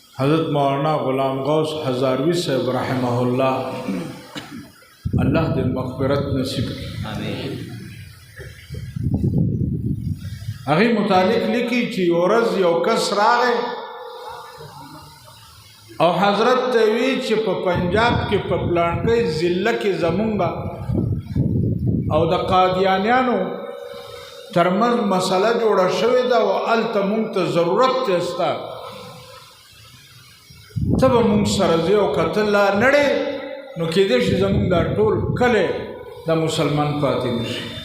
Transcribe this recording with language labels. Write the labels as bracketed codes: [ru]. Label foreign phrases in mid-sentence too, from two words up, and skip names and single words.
[ps] حضرت مولانا غلام غوث ہزاروی صاحب [ar] رحمہ اللہ [ps] اللہ دې مغفرت نصیب کړي هغې متعلق لیکي چې یو ورځ یو کس راغی او حضرت ته وی چې په پنجاب کې په پلانکۍ ضلع کې زمونږ او د قادیانیانو ترمنځ مسله جوړه شوې ده او هلته مونږ ته ضرورت دی ستا ته به مونږ سره ځې او که ته لا نړې نو کېدای شي زمونږ دا ټول کلی د مسلمان پاتې نه شي